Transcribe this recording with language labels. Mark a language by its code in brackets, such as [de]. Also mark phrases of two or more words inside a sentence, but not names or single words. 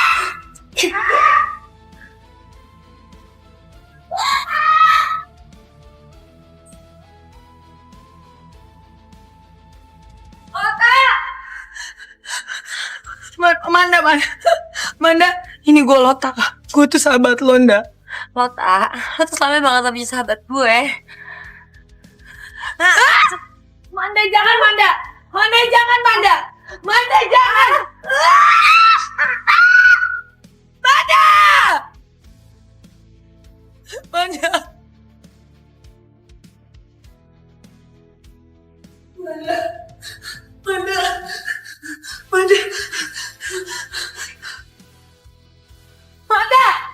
[id] Manda, ini gue Lota. Gue tuh sahabat lo, Nda. Lo tak, lo tuh selama banget lebih sahabat gue. Manda jangan, Manda! Manda jangan, Manda! Manda jangan! Manda! Manda. Manda!